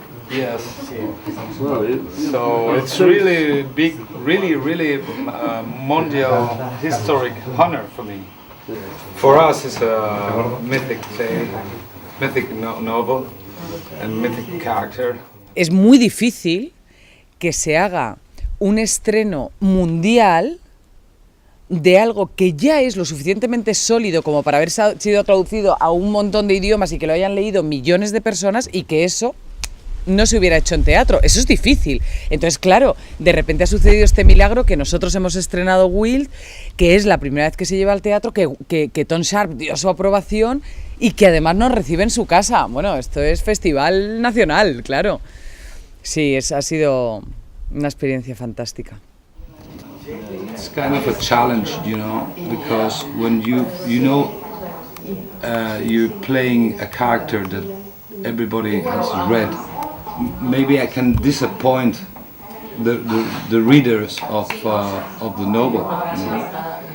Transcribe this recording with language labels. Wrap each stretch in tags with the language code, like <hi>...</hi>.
<en>Yes. So it's really big, really mondial historic honor for me. For us, it's a mythic novel and mythic character.</en> <es>Es muy difícil que se haga un estreno mundial de algo que ya es lo suficientemente sólido como para haber sido traducido a un montón de idiomas y que lo hayan leído millones de personas y que eso no se hubiera hecho en teatro. Eso es difícil. Entonces, claro, de repente ha sucedido este milagro que nosotros hemos estrenado Wild, que es la primera vez que se lleva al teatro, que Tom Sharpe dio su aprobación y que además nos recibe en su casa. Bueno, esto es festival nacional, claro. Sí, ha sido una experiencia fantástica.</es> <en>It's kind of a challenge, you know, because when you're playing a character that everybody has read, maybe I can disappoint the readers of the novel. You know?</en>